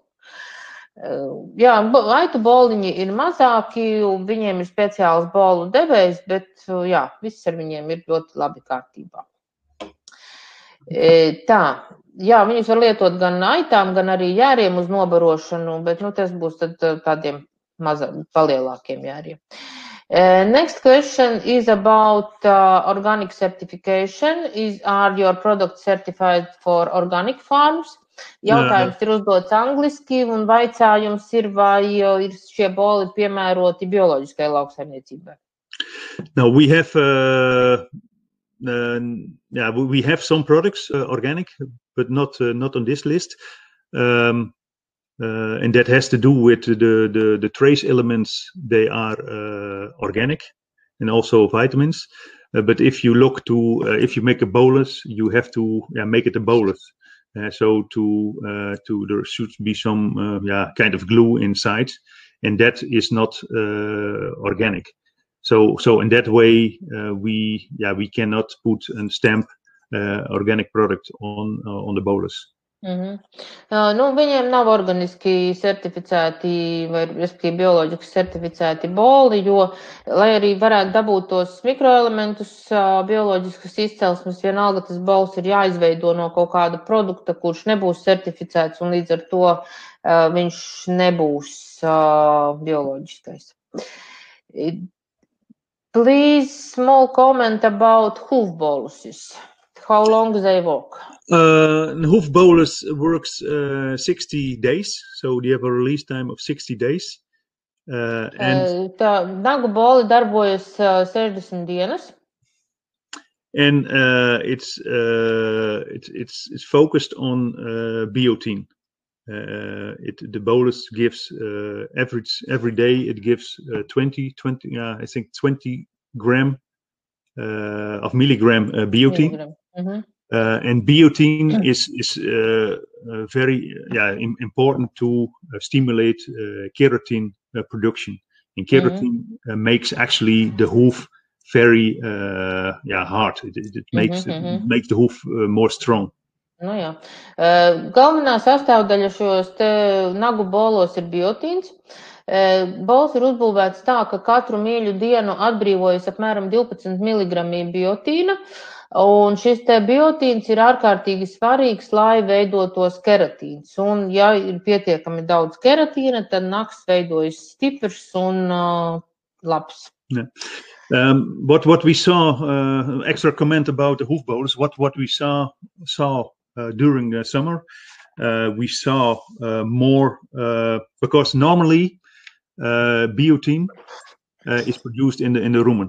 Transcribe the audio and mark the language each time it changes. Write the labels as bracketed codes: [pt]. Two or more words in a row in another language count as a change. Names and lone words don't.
[lv] Jā, aitu boliņi ir mazāki, viņiem ir speciāls bolu devējs, bet jā, viss ar viņiem ir ļoti labi kārtībā. Tā, jā, viņus var lietot gan aitām, gan arī jēriem uz nobarošanu, bet tas būs tad tādiem palielākiem jēriem. [en] Next question is about organic certification. Are your products certified for organic farms? [lv] Jautājums ir uzdots angliski, un vaicājums ir, vai ir šie boli piemēroti bioloģiskai lauksaimniecībai. [en] No, we have some products organic, but not on this list. And that has to do with the trace elements. They are organic and also vitamins. But if you look to if you make a bolus, you have to make it a bolus. So there should be some kind of glue inside, and that is not organic. So in that way, we cannot put a stamp organic product on the bolus. [lv] Viņiem nav organiski certificēti vai respektīvi bioloģiski certificēti boli, jo, lai arī varētu dabūt tos mikroelementus bioloģiskas izcelsmes, vienalga tas bols ir jāizveido no kaut kāda produkta, kurš nebūs certificēts, un līdz ar to viņš nebūs bioloģiskais. [en] Please, small comment about hoof boluses. How long they work? Hoof bolus works 60 days, so they have a release time of 60 days. [lv] Tā nagu bola darbojas 60 dienas. [en] And it's focused on biotin. The bolus gives every day. It gives 20 gram of milligram biotin. And biotin is very important to stimulate keratin production. And keratin makes actually the hoof very hard. It makes the hoof more strong. [lv] Nu jā. Galvenā sastāvdaļa šos te nagu bolos ir biotīns. Bols ir uzbūvēts tā, ka katru mīļu dienu atbrīvojas apmēram 12 mg biotīna, un šis te biotīns ir ārkārtīgi svarīgs, lai veidotos keratīns. Un ja ir pietiekami daudz keratīna, tad naks veidojas stiprs un labs. [en] Yeah. What we saw, extra comment about the hoof bolus, what we saw during the summer, we saw more, because normally biotin is produced in the rumen.